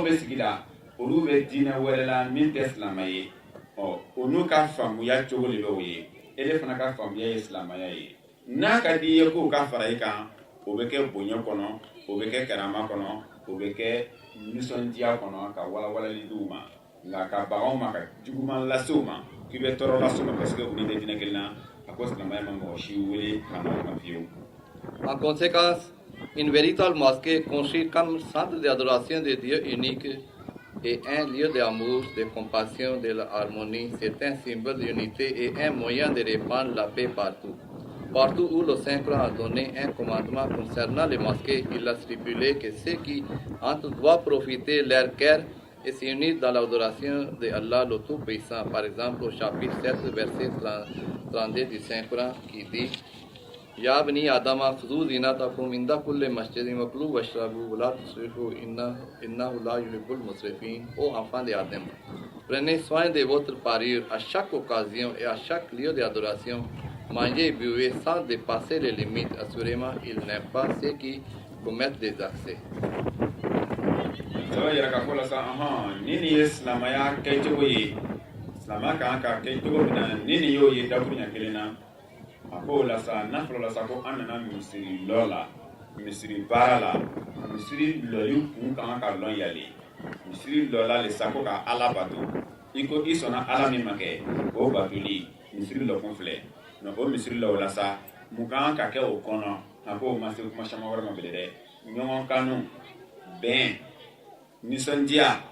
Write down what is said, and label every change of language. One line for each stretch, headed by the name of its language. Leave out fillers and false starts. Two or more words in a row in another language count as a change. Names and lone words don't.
Bambara: bɛ sigi la olu bɛ diinɛ wɛrɛ la min tɛ silamɛ ye olu ka faamuya cogo de bɛ o ye e de fana ka faamuya ye silamɛya ye n'a ka di i ye k'o ka fara i kan o bɛ kɛ bonya kɔnɔ o bɛ kɛ karama kɔnɔ o bɛ kɛ nisɔndiya kɔnɔ ka walawalali d'u ma nka ka baganw ma ka juguman lase u ma k'i bɛ tɔɔrɔ lase u ma
French: parce que
Bambara: u ni tɛ diinɛ kelen na a ko silamɛya ma mɔgɔ si wele ka na o ma fiyewu.
French: En conséquence, une véritable mosquée construite comme centre d'adoration de Dieu unique et un lieu d'amour, de compassion, de l'harmonie, c'est un symbole d'unité et un moyen de répandre la paix partout. Partout où le Saint-Coran a donné un commandement concernant les mosquées, il a stipulé que ceux qui entrent doivent profiter leur cœur et s'unir dans l'adoration de Allah le Tout-Puissant. Par exemple, au chapitre 7, verset 32 du Saint-Coran qui dit
Arabic: يا بني آدم خذوا زينتكم عند كل مسجد وكلوا واشربوا ولا تسرفوا إنه لا يحب المسرفين.
French: Ô enfants d'Adam, prenez soin de votre parure à chaque occasion et à chaque lieu d'adoration. Mangez et buvez sans dépasser les limites. Assurément, il n'aime pas ceux qui commettent des excès.
Bambara: saba yɛrɛ ka fɔ la sa ni nin ye silamɛya kɛcogo ye silamɛya kan ka kɛ cogo min na ni nin y'o ye dakuru ɲɛ kelen na a ko la sa n'a fɔra la sa ko an nana misiri lɔ la misiri baara la misiri lɔli kun kan ka lɔn yali misiri lɔ la le sa ko ka ala bato i ko i sɔnna ala min ma kɛ o batoli misiri lɔ kun filɛ o misiri lɔ la sa mun kan ka kɛ o kɔnɔ a ko o ma se kuma caman wɛrɛ ma bele dɛ ɲɔgɔn kanu bɛn nisɔndiya